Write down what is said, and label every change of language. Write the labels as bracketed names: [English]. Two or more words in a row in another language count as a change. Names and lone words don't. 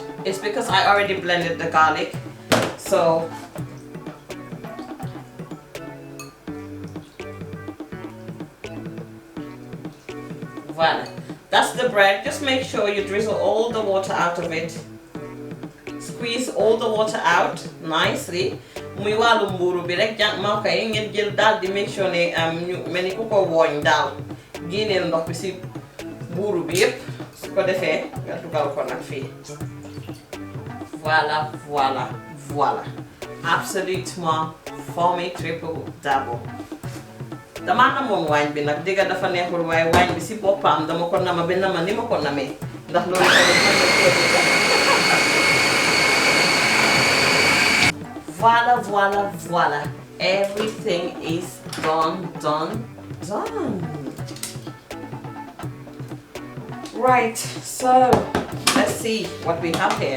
[English] It's because I already blended the garlic. So voila, that's the bread. Just make sure you drizzle all the water out of it. Squeeze all the water out nicely. [Wolof] Muy wàllu mburu bi rek maa koy ngeen jël daal di [English] make sure [Wolof] ne ñu mel ni ku ko wooñ daal génneel ndox bi si mburu bi yëpp su ko defee nga dugal ko nag fii. [French] Voilà, voilà, voilà. Absolument formidable double. [Wolof] Dama namoon waañ bi nag dëgg dafa neexul waaye waañ bi si boppam dama ko nama ba nama ni ma ko namee ndax loolu [French] Voila, voila, voila. [English] Everything is done. Right, so let's see what we have here.